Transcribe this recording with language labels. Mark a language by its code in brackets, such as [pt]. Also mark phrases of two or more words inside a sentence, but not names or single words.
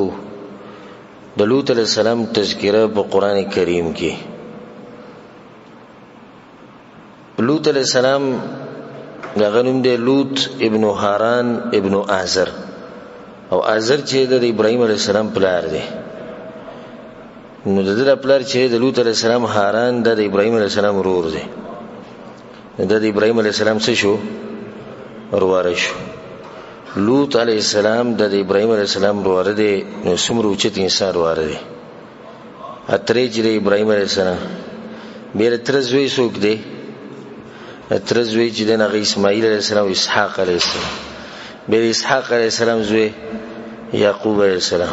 [ps] د لوط [ar] علیہ السلام [ps] تذکرہ په قران کریم کې. لوط [ar] علیہ السلام [ps] دغه نوم دی لوط ابن هاران ابن آزر، او آزر چې د ابراهيم [ar] عليه السلام [ps] پلار دی. نو د پلار چې د لوط [ar] عليه السلام [ps] هاران د ابراهيم [ar] عليه السلام [ps] ورور دی. د ابراهيم [ar] عليه السلام [ps] څه شو؟ ورور شو. لوط [ar] عليه السلام [ps] د ابراهيم [ar] عليه السلام [ps] ورور دی. نو څومره اوچت انسان ورور دی. اترې چې د ابراهيم [ar] عليه السلام [ps] بیر ترزوی څوک دی؟ ترزوی چې د اسماعیل [ar] عليه السلام [ps] او اسحاق [ar] عليه السلام. [ps] بیر اسحاق [ar] علیہ السلام [ps] زوی یعقوب [ar] علیہ السلام.